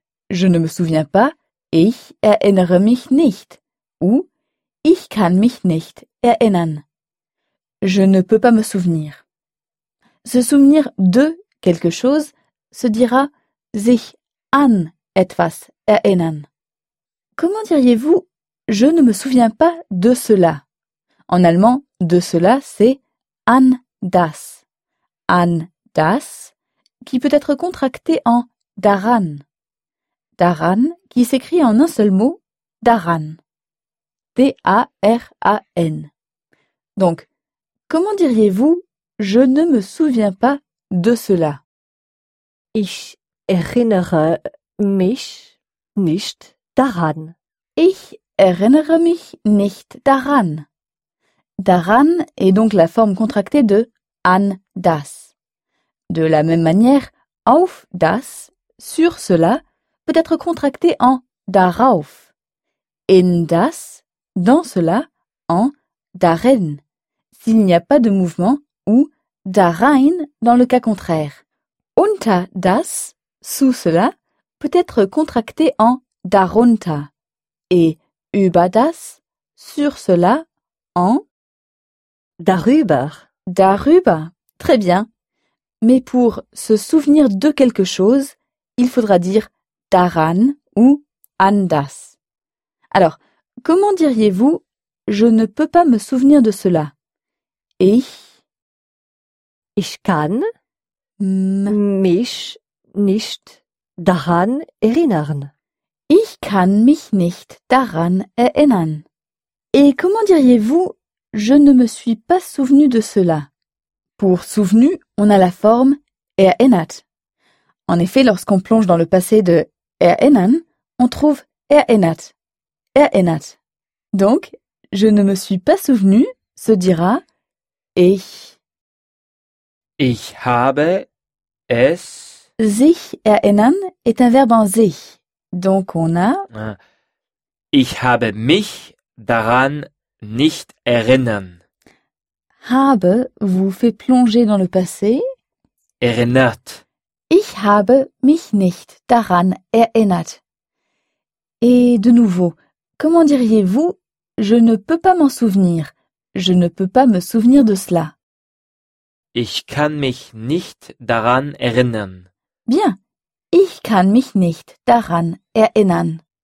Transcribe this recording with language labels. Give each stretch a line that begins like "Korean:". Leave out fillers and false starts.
French: Je ne me souviens pas,
German: ich erinnere mich nicht. Ou ich kann mich nicht erinnern.
French: Je ne peux pas me souvenir. Se souvenir de quelque chose se dira
German: sich an etwas erinnern.
French: Comment diriez-vous « je ne me souviens pas de cela » En allemand, « de cela » c'est «
German: an das
French: ».« An das » qui peut être contracté en « daran ».« Daran » qui s'écrit en un seul mot « daran ». D-A-R-A-N. Donc, comment diriez-vous « je ne me souviens pas de cela »
German: Ich erinnere mich nicht daran. Ich erinnere mich nicht daran.
French: Daran est donc la forme contractée de
German: an das.
French: De la même manière,
German: auf das,
French: sur cela, peut être contracté en darauf.
German: In das,
French: dans cela, en darin, s'il n'y a pas de mouvement, ou darein dans le cas contraire.
German: Unter das,
French: sous cela, peut être contracté en darunter. Et
German: über das,
French: sur cela, en
German: darüber.
French: Darüber, très bien. Mais pour se souvenir de quelque chose, il faudra dire daran ou
German: an das.
French: Alors, comment diriez-vous « je ne peux pas me souvenir de cela » Ich
German: Ich kann mich nicht daran erinnern. Ich kann mich nicht daran erinnern.
French: Et comment diriez-vous « je ne me suis pas souvenu de cela » Pour « souvenu », on a la forme « erinnert ». En effet, lorsqu'on plonge dans le passé de « erinnern », on trouve « erinnert ». « Erinnert ». Donc, « je ne me suis pas souvenu » se dira « ich ».
German: « Ich habe es ». « Sich erinnern
French: » est un verbe en « sich ». Donc on a
German: Ich habe mich daran nicht erinnern.
French: Habe vous fait plonger dans le passé.
German: Erinnert. Ich habe mich nicht daran erinnert.
French: Et de nouveau, comment diriez-vous je ne peux pas m'en souvenir. Je ne peux pas me souvenir de cela.
German: Ich kann mich nicht daran erinnern. Bien. Ich kann mich nicht daran erinnern.